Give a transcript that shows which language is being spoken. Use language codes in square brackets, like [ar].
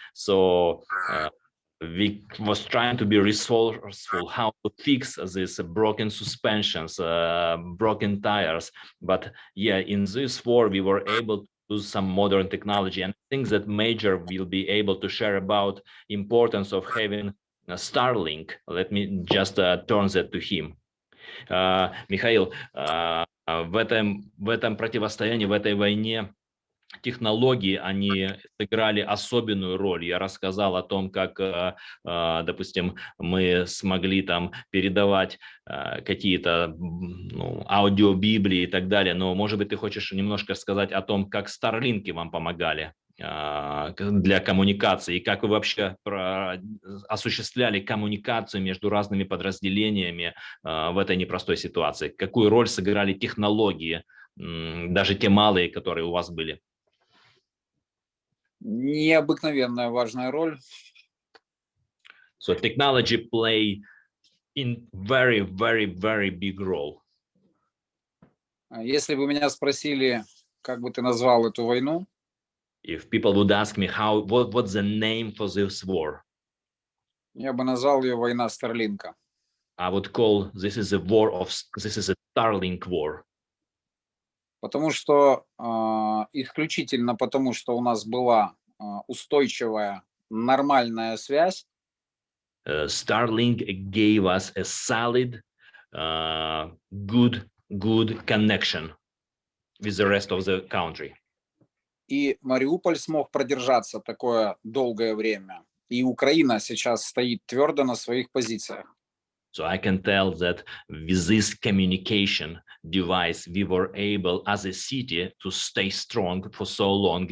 [en] So we was trying to be resourceful how to fix these broken suspensions, broken tires. But yeah, in this war we were able to use some modern technology, and things that Major will be able to share about importance of having a Starlink. Let me just turn that to him. [ru] Михаил, в этом противостоянии, в этой войне технологии, они сыграли особенную роль. Я рассказал о том, как, допустим, мы смогли там передавать какие-то аудиобиблии и так далее. Но, может быть, ты хочешь немножко сказать о том, как Старлинки вам помогали для коммуникации, и как вы вообще осуществляли коммуникацию между разными подразделениями в этой непростой ситуации? Какую роль сыграли технологии, даже те малые, которые у вас были? Необыкновенная важная роль. [en] So technology play in very, very, very big role. [ru] Если бы меня спросили, как бы ты назвал эту войну, [en] if people would ask me what's the name for this war, [ru] я бы назвал ее война Старлинка. [en] I would call this is a Starlink war. [ru] Потому что исключительно потому, что у нас была устойчивая, нормальная связь. [en] Starlink gave us a solid, good connection with the rest of the country. [ru] И Мариуполь смог продержаться такое долгое время. И Украина сейчас стоит твердо на своих позициях. [en] So I can tell that with this communication device, we were able as a city to stay strong for so long.